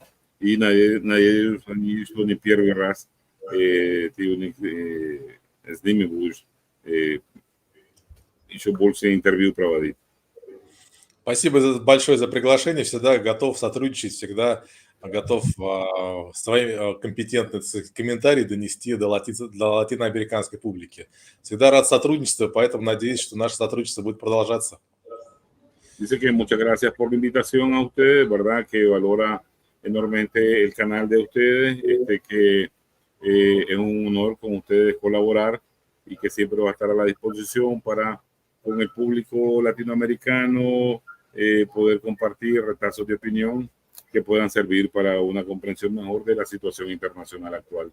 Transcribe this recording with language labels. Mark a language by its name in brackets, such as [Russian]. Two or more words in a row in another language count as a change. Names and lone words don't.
[Russian] И надеюсь, что не первый раз ты с ними будешь еще больше интервью проводить. Спасибо большое за приглашение. Всегда готов сотрудничать, всегда готов свои компетентные комментарии донести до латиноамериканской публики. Всегда рад сотрудничеству, поэтому надеюсь, что наше сотрудничество будет продолжаться. [Spanish] Dice que muchas gracias por la invitación a ustedes, ¿verdad? Que valora enormemente el canal de ustedes, que es un honor con ustedes colaborar y que siempre va a estar a la disposición para con el público latinoamericano poder compartir retazos de opinión que puedan servir para una comprensión mejor de la situación internacional actual.